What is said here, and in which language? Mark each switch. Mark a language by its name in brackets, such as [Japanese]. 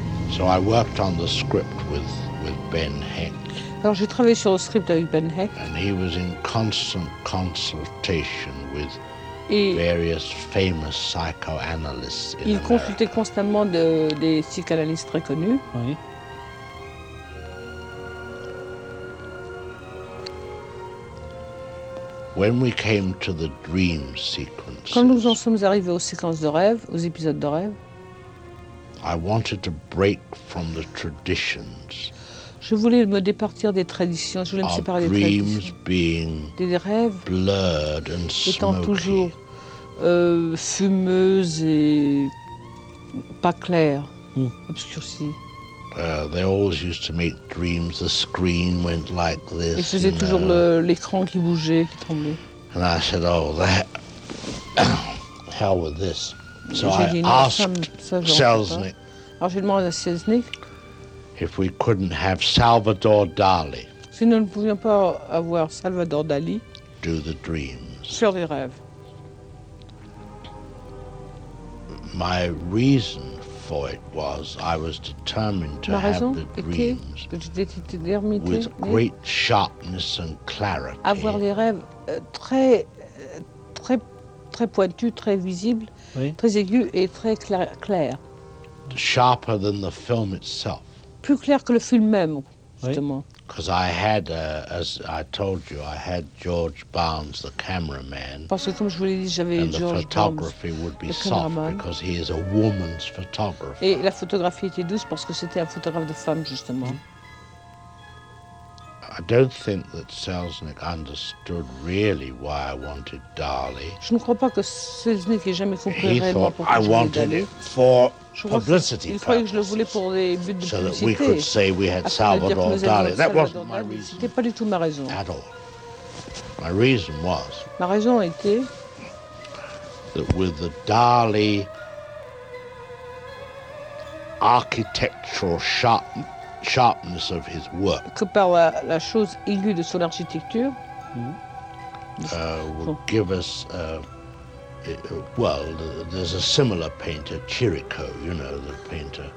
[English] So I worked on the script with Ben Hecht. [French] Alors j'ai travaillé sur le script avec Ben Hecht. [English] And he was in constant consultation with. Et various famous psychoanalysts in [French] il consultait [English] America. [French] Constamment des psychanalystes très connus. Oui. [English] When we came to the dream sequences, [French] quand nous en sommes arrivés aux séquences de rêve, aux épisodes de rêve, [English] I wanted to break from the traditions. [French] Je voulais me départir des traditions, je voulais me séparer des traditions. [English] Being [French] des rêves [English] blurred and [French] étant [English] smoky. [French] Toujours fumeuse et pas claire, obscurcie. [English] They always used to make dreams, the screen went like this. [French] Et faisait toujours l'écran qui bougeait, qui tremblait. [English] And I said, oh, that, hell with this. So [French] j'ai [English] I [French] dit, [English] asked Selznick. [French] Alors j'ai demandé à Selznick. [English] If we couldn't have Salvador Dali, [French] si nous ne pouvions pas avoir Salvador Dali, [English] do the dreams, [French] sur les rêves. [English] My reason for it was I was determined to have the dreams with great sharpness and clarity. [French] Avoir les rêves très très très pointus, très visibles, oui. Très aigus et très clair. [English] Sharper than the film itself. [French] Plus clair que le film même, justement. [English] Because I had, as I told you, I had George Barnes, the cameraman. [French] Parce que comme je vous l'ai dit, j'avais George Barnes. [English] And the photography would be soft because he is a woman's photographer. [French] Et la photographie était douce parce que c'était un photographe de femme, justement. [English] I don't think that Selznick understood really why I wanted Dali. [French] Je ne crois pas que Selznick ait jamais compris vraiment pourquoi je voulais Dali. [English] I wanted it for publicity [French] purposes. Il croyait que je le voulais pour des buts de publicité. [English] So that we could say we had Salvador Dali. That wasn't my reason. [French] C'était pas du tout ma raison. [English] At all. My reason was. [French] Ma raison était. [English] That with the Dali architectural sharpness of his work. [French] Que par la chose aiguë de son architecture. [English] Would give us. Well, there's a similar painter, Chirico, you know, the painter.